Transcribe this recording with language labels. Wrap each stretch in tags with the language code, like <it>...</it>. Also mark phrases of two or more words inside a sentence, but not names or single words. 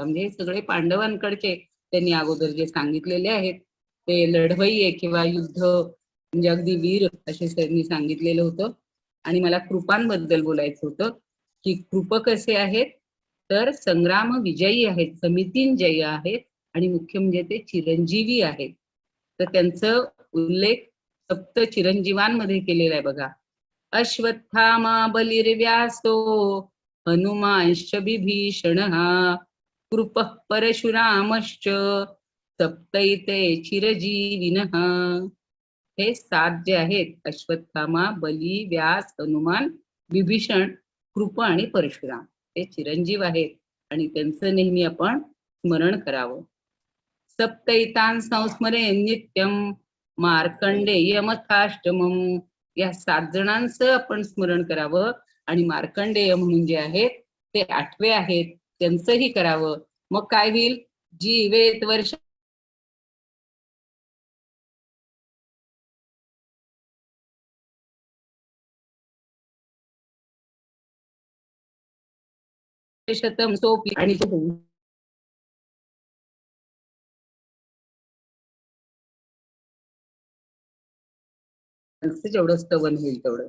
<mr>म्हणजे हे सगळे पांडवांकडचे त्यांनी अगोदर जे सांगितलेले आहेत ते लढवय्ये किंवा युद्ध म्हणजे अगदी वीर असे त्यांनी सांगितलेलं होतं. आणि मला कृपांबद्दल बोलायचं होतं की कृप कसे आहेत, तर संग्राम विजयी आहेत, समितींजयी आहेत आणि मुख्य म्हणजे ते चिरंजीवी आहेत. तर त्यांचं उल्लेख सप्त चिरंजीवांमध्ये केलेला आहे बघा.</mr> <sa>अश्वत्थामा बलिर्व्यासो, हनुमांश्च विभीषणः, कृपः परशुरामश्च, सप्तैते चिरजीविनः.</sa> <mr>हे 7 जे आहेत, अश्वत्थामा, बली, व्यास, हनुमान, विभीषण, कृप आणि परशुराम, हे चिरंजीव आहेत आणि त्यांचं नेहमी आपण स्मरण करावं.</mr> <sa>सप्तैतान संस्मरे नित्यम मार्कंडेयमथाष्टमम,</sa> <mr>या 7 जणांचं आपण स्मरण करावं आणि मार्कंडेय म्हणून जे आहेत ते 8वे आहेत, त्यांचंही करावं. मग काय होईल?</mr> <sa>जीवेत वर्ष शतम</sa> <mr>सोपी आणि जेवढं स्तवन होईल तेवढं.</mr>